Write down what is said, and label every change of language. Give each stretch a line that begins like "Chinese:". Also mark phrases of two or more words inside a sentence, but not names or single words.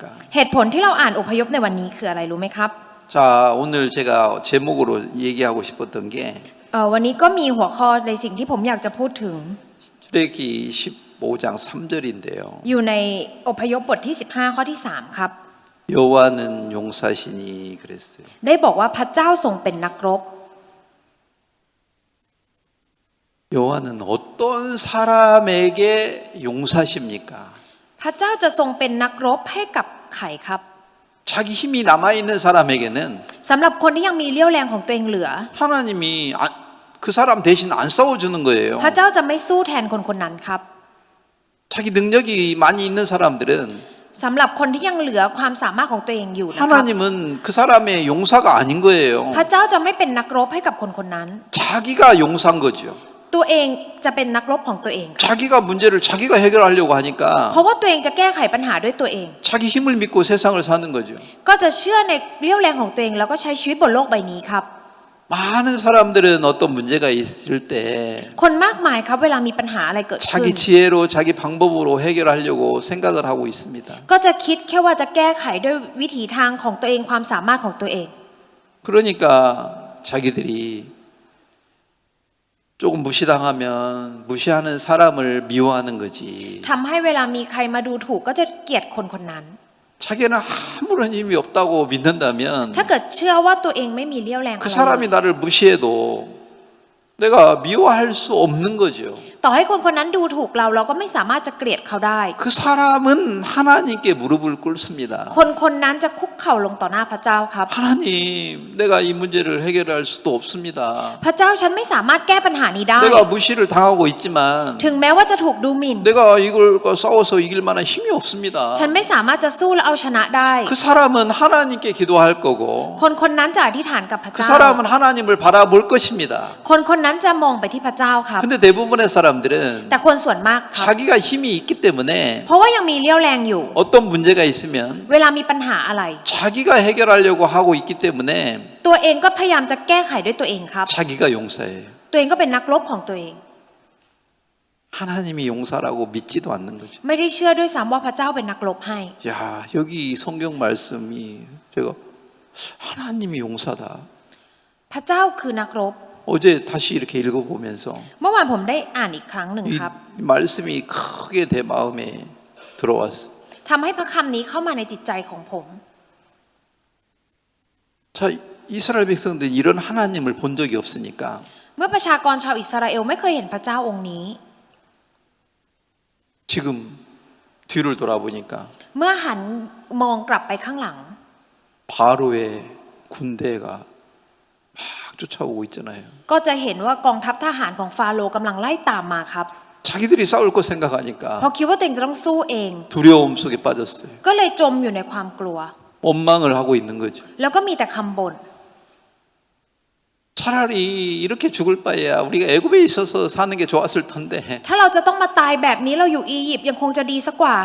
Thai: เหตุผลที่เราอ่านอพยพในวันนี้คืออะไรรู้ไหมครับ
Korean: 자, 오늘 제가 제목으로 얘기하고 싶었던 게
Thai: วันนี้ก็มีหัวข้อในสิ่งที่ผมอยากจะพูดถึง
Korean: 출애굽기 15장 3절인데요.
Thai: อยู่ในอพยพบทที่15ข้อที่3ครับ
Korean: 여호와는 용사시니 그랬어요.
Thai: ได้บอกว่าพระเจ้าทรงเป็นนักรบ
Korean: 여호와는 어떤 사람에게 용사십니까?
Thai: พระเจ้าจะทรงเป็นนักรบให้กับไขครับ
Korean: 자기 힘이 남아 있는 사람에게는
Thai: สำหรับคนที่ยังมีเรี่ยวแรงของตัวเองเหลือ
Korean: 하나님이 그 사람 대신 안 싸워주는 거예요.
Thai: พระเจ้าจะไม่สู้แทนคนคนนั้นครับ
Korean: 자기 능력이 많이 있는 사람들은
Thai: สำหรับคนที่ยังเหลือความสามารถของตัวเองอยู่นะครับ
Korean: 하나님은 그 사람의 용사가 아닌 거예요.
Thai: พระเจ้าจะไม่เป็นนักรบให้กับคนคนนั้น
Korean: 자기가 용사인 거죠.
Thai: ตัวเองจะเป็นนักรบของตัวเองครับ
Korean: 자기가 문제를 자기가 해결하려고
Thai: เพ
Korean: 하니까
Thai: ราะว่าตัวเองจะแก้ไขปัญหาด้วยตัวเอง
Korean: 자기 힘을 믿고 세상을 사는 거죠.
Thai: ก็จะเชื่อในเรี่ยวแรงของตัวเองแล้วก็ใช้ชีวิตบนโลกใบนี้ครับ
Korean: 많은 사람들은 어떤 문제가 있을 때
Thai: คนมากมายครับเวลามีปัญหาอะไรเกิดขึ้น
Korean: 자기 지혜로 자기 방법으로 해결하려고 생각을 하고 있습니다.
Thai: ก็จะคิดแค่ว่าจะแก้ไขด้วยวิถีทางของตัวเองความสามารถของตัวเอง
Korean: 그러니까 자기들이 조금 무시당하면 무시하는 사람을 미워하는 거지.
Thai: ทำให้เวลามีใครมาดูถูกก็จะเกลียดคนคนนั้น
Korean: 자기는 아무런 힘이 없다고 믿는다면
Thai: ถ้าเกิดเชื่อว่าตัวเองไม่มีเรี่ยวแรง
Korean: 그 사람이 나를 무시해도 내가 미워할 수 없는 거죠.
Thai: ต่อให้คนคนนั้นดูถูกเราก็ไม่สามารถจะเกลียดเขาได้
Korean: 그 사람은 하나님께 무릎을 꿇습니다.
Thai: คนคนนั้นจะคุกเข่าลงต่อหน้าพระเจ้าครับ
Korean: 하나님, 내가 이 문제를 해결할 수도 없습니다.
Thai: พระเจ้าฉันไม่สามารถแก้ปัญหานี้ได้
Korean: 내가 무시를 당하고 있지만
Thai: ถึงแม้ว่าจะถูกดูหมิ่น
Korean: 내가 이걸과 싸워서 이길 만한 힘이 없습니다.
Thai: ฉันไม่สามารถจะสู้และเอาชนะได้
Korean: 그 사람은 하나님께 기도할 거고
Thai: คนคนนั้นจะอธิษฐานกับพระ
Korean: 그
Thai: เจ้า
Korean: 사람은 하나님을 바라볼 것입니다.
Thai: คนคนนั้นจะมองไปที่พระเจ้าครับ
Korean: 근데 대부분의 사람들은
Thai: แต่คนส่วนมากครับ
Korean: 자기가 힘이 있기 때문에
Thai: เพราะว่ายังมีเรี่ยวแรงอยู่
Korean: 어떤 문제가 있으면
Thai: เวลามีปัญหาอะไร
Korean: 자기가 해결하려고 하고 있기 때문에
Thai: ตัวเองก็พยายามจะแก้ไขด้วยตัวเองครับ
Korean: 자기가 용사예요.
Thai: ตัวเองก็เป็นนักรบของตัวเอง
Korean: 하나님이 용사라고 믿지도 않는 거죠.
Thai: ไม่ได้เชื่อด้วยซ้ำว่าพระเจ้าเป็นนักรบให้
Korean: 야, 여기 성경 말씀이 제가 하나님이 용사다.
Thai: พระเจ้าคือนักรบ
Korean: 어제 다시 이렇게 읽어보면서
Thai: เมื่อวานผมได้อ่านอีกครั้งหนึ่ง
Korean: 이
Thai: ครับ
Korean: 말씀이 크게 내 마음에 들어왔어.
Thai: ทำให้พระคำนี้เข้ามาในจิตใจของผม
Korean: 자, 이스라엘 백성들은 이런 하나님을 본 적이 없으니까
Thai: เมื่อประชากรชาวอิสราเอลไม่เคยเห็นพระเจ้าองค์นี้
Korean: 지금 뒤를 돌아보니까
Thai: เมื่อหันมองกลับไปข้างหลัง
Korean: 바로의 군대가 막 쫓아오고 있잖아요.
Thai: ก็จะเห็นว่ากองทัพทหารของฟาโรห์กำลังไล่ตามมาครับ
Korean: 자기들이 싸울 거
Thai: เพราะ
Korean: 생각하니까
Thai: คิดว่าตัวเองจะต้องสู้เอง
Korean: 두려움 속에 빠졌어요.
Thai: ก็เลยจมอยู่ในความกลัว
Korean: 원망을 하고 있는 거죠.
Thai: แล้วก็มีแต่คำบ่น
Korean: 차라리 이렇게 죽을 바에야 우리가 애굽에 있어서 사는 게 좋았을 텐데
Thai: ถ้าเราจะต้องมาตายแบบนี้เราอยู่อียิปต์ยังคงจะดีสักกว่า